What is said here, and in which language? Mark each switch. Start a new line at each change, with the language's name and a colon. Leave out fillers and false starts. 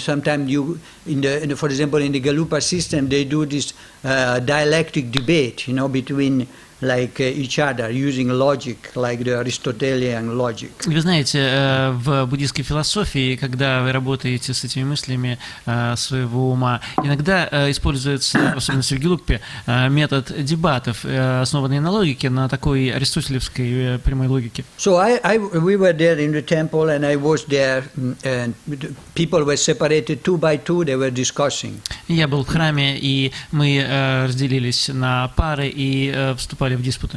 English: Sometimes you, for example, in the Galupa system, they do this dialectic debate, you know, between each other, using logic, like the Aristotelian logic.
Russian: Вы знаете, в буддийской философии, когда вы работаете с этими мыслями своего ума, иногда используется, особенно в Гелуппе, метод дебатов, основанный на логике, на такой аристотелевской прямой логике.
English: So we were there in the temple, and I was there, and people were separated 2 by 2, they were discussing.
Russian: Я был в храме, и мы разделились на пары и вступали в диспуты.